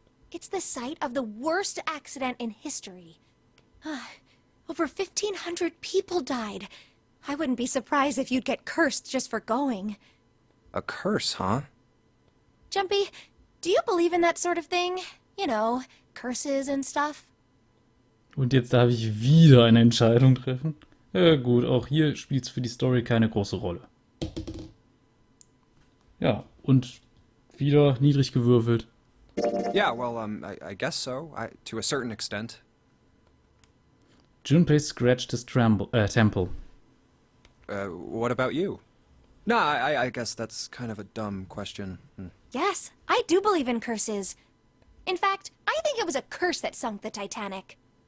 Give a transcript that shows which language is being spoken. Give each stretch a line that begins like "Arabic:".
English: It's the site of the worst accident in history. Over 1,500 people died. I wouldn't be surprised if you'd get cursed just for going. A curse, huh? Jumpy, do you believe in that sort of thing? You know, curses and stuff?
German: Und jetzt darf ich wieder eine Entscheidung treffen. Ja gut, auch hier spielt es für die Story keine große Rolle. Ja, und wieder niedrig gewürfelt.
English: Yeah, well, I guess so, to a certain extent. Junpei scratched his temple. What about you? No, I guess that's kind of a dumb question. Yes, I do believe in curses. In fact, I think it was a curse that sunk the Titanic.